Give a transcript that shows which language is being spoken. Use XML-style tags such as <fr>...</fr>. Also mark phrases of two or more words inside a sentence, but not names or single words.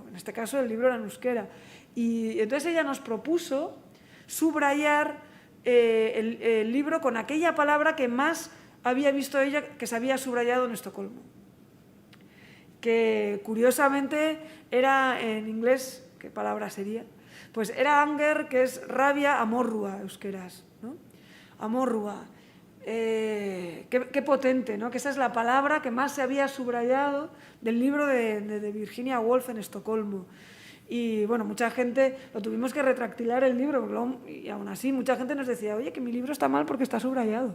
<es>En este caso, el libro era en euskera. Y entonces ella nos propuso subrayar el libro con aquella palabra que más había visto ella que se había subrayado en Estocolmo, que curiosamente era en inglés, ¿qué palabra sería? Pues era anger, que es rabia,</es> <eu>amorrua, euskeraz, ¿no?</eu> <es>Amorrua. Qué potente, ¿no? Que esa es la palabra que más se había subrayado del libro de Virginia Woolf en Estocolmo. Y bueno, mucha gente, lo tuvimos que retractilar el libro, y aún así mucha gente nos decía, oye, que mi libro está mal porque está subrayado.</es>